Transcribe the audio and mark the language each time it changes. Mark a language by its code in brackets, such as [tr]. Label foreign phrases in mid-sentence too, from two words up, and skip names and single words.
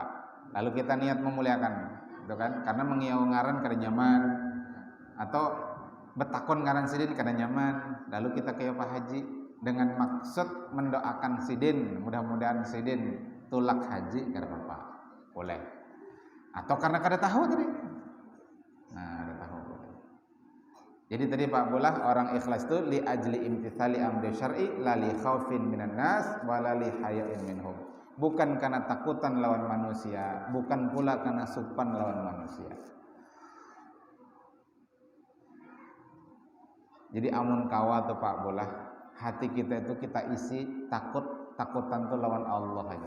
[bjn] Lalu kita niat memuliakan, gitu kan? Karena mengiau ngaran kada nyaman, atau betakon ngaran sidin kada nyaman, lalu kita kiyau Pak Haji dengan maksud mendoakan sidin, mudah-mudahan sidin tulak haji, kada apa-apa. Boleh. Atau karena kada tahu tadi. Nah, kada tahu. Jadi tadi Pak Bulah, orang ikhlas itu [ar] لأجل امتثال أمر الشرع لا لخوف من الناس ولا لحياء منهم. [bjn] Bukan karena takutan lawan manusia, bukan pula karena supan lawan manusia. Jadi amun kawa tuh Pak Bulah, hati kita itu kita isi takutan tuh lawan Allah aja.